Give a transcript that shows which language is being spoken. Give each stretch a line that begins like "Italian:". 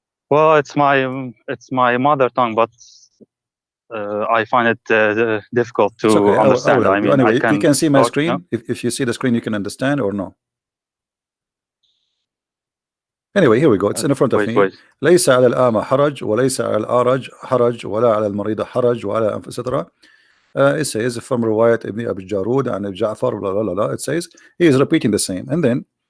English: Well, it's my mother tongue, but I find it difficult to okay. understand. I mean, anyway, you can see my talk, screen. no? If you see the screen, you can understand or no. Anyway, here we go. It's in front of me. Wait.
Arabic: ليس على الأعمى حرج وليس على الأعرج حرج ولا على المريض حرج ولا etc.
English: It says from Riwayat Ibn Abi Jarud and Ja'far, blah, blah, blah, blah. It says he is repeating the same, and then